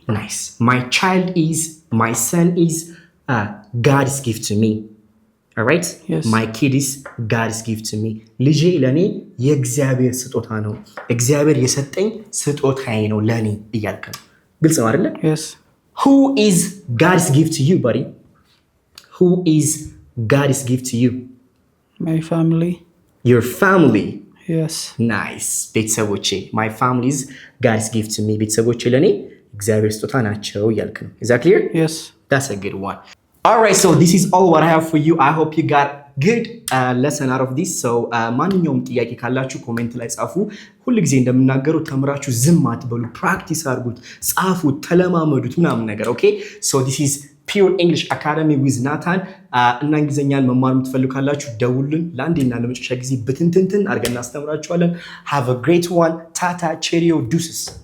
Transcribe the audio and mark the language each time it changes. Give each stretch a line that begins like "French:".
English: nice my son is God's gift to me. alright yes. my kid is God's gift to me.
Amharic: ልጄ ለኔ የእግዚአብሔር ስጦታ ነው፣ እግዚአብሔር የሰጠኝ ስጦታዬ ነው ለኔ እያልክ ነው። ግልጽ ነው አይደል?
English: yes. who is God's gift to you buddy? who is God's gift to you? my family. your family. yes. nice ቤተሰቦቼ my family is God's gift to me.
Amharic: ቤተሰቦቼ ለኔ እግዚአብሔር ስጦታ ናቸው እያልክ ነው።
English: is that clear? yes. that's a good one. alright so this is all what I have for you. I hope you got good lesson out of this.
Amharic: so ማንኛውም ጥያቄ ካላችሁ ኮሜንት ላይ ጻፉ። ሁሉ ጊዜ እንደምናገረው ተምራችሁ ዝም አትበሉ፣ ፕራክቲስ አድርጉት፣ ጻፉት፣ ተለማመዱት ምናምን ነገር። ኦኬ
English: so this is Pure English Academy with Nathan.
Amharic: እና እንግሊዘኛን መማር የምትፈልጉ ካላችሁ ደውሉን። ለአንዴና ለመጨረሻ ጊዜ ብትንትንትን አድርገን እናስተምራችኋለን።
English: have a great one. tata cheerio deuces.